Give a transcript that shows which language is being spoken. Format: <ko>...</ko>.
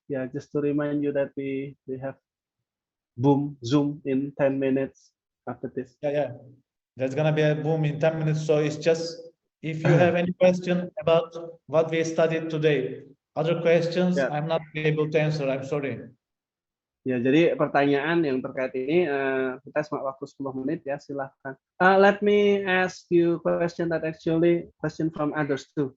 <en>Just to remind you that we have Zoom in 10 minutes after this. Yeah. There's gonna be a boom in 10 minutes. So it's just if you have any question about what we studied today, other questions, Yeah. I'm not able to answer. I'm sorry.</en> <id>Ya, jadi pertanyaan yang terkait ini kita cuma waktu 10 menit ya, silahkan.</id> <en>Let me ask you question that actually question from others too.</en>